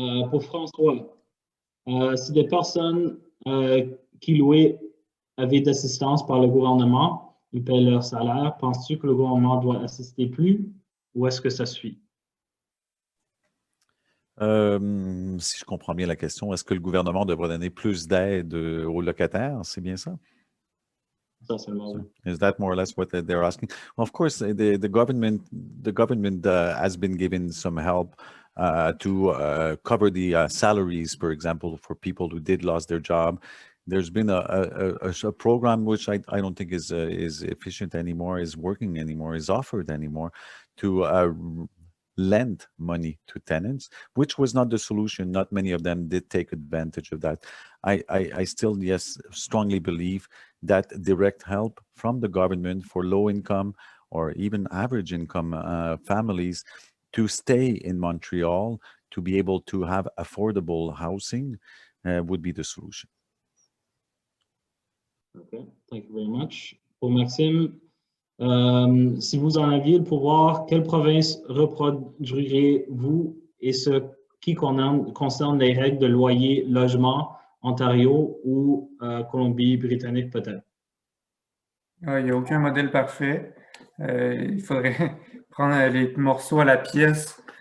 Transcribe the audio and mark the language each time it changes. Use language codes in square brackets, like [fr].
[fr] Pour François, si des personnes qui louaient avaient d'assistance par le gouvernement, ils paient leur salaire, penses-tu que le gouvernement doit assister plus ou est-ce que ça suffit? Si je comprends bien la question, est-ce que le gouvernement devrait donner plus d'aide aux locataires? C'est bien ça? [en] Is that more or less what they're asking? Well, of course, the government has been given some help to cover the salaries, for example, for people who did lose their job. There's been a program which I don't think is efficient anymore, is working anymore, is offered anymore to lend money to tenants, which was not the solution. Not many of them did take advantage of that. I still, yes, strongly believe that direct help from the government for low income or even average income families to stay in Montreal, to be able to have affordable housing would be the solution. Okay, thank you very much. [fr] Pour Maxime, si vous en aviez le pouvoir, quelle province reproduiriez-vous et ce qui concerne les règles de loyer, logement, Ontario ou Colombie-Britannique peut-être? Il n'y a aucun modèle parfait. Il faudrait prendre les morceaux à la pièce.